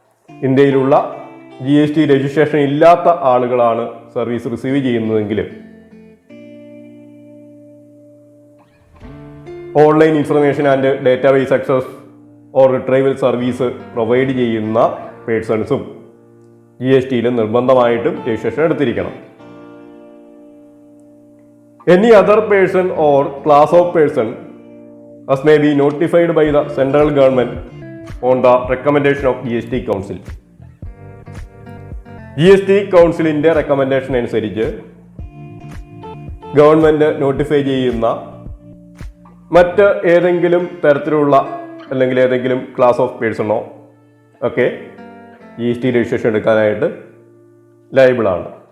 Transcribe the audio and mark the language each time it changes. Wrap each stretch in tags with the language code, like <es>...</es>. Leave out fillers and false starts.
<ml>ഇന്ത്യയിലുള്ള GST registration ഇല്ലാത്ത ആളുകളാണ് സർവീസ് റിസീവ് ചെയ്യുന്നതെങ്കിൽ online information and database access or റിട്രൈവൽ service provide ചെയ്യുന്ന പേഴ്സൺസും GSTയിൽ നിർബന്ധമായിട്ടും registration എടുത്തിരിക്കണം.</ml> <en>Any other person or class of person as may be notified by the central government on the recommendation of GST Council.</en> <ml>GST കൗൺസിലിൻ്റെ recommendation അനുസരിച്ച് government notify ചെയ്യുന്ന മറ്റ് ഏതെങ്കിലും തരത്തിലുള്ള അല്ലെങ്കിൽ ഏതെങ്കിലും ക്ലാസ് ഓഫ് പേഴ്സണോ ഒക്കെ GST രജിസ്ട്രേഷൻ എടുക്കാനായിട്ട് ലയബിളാണ്.</ml>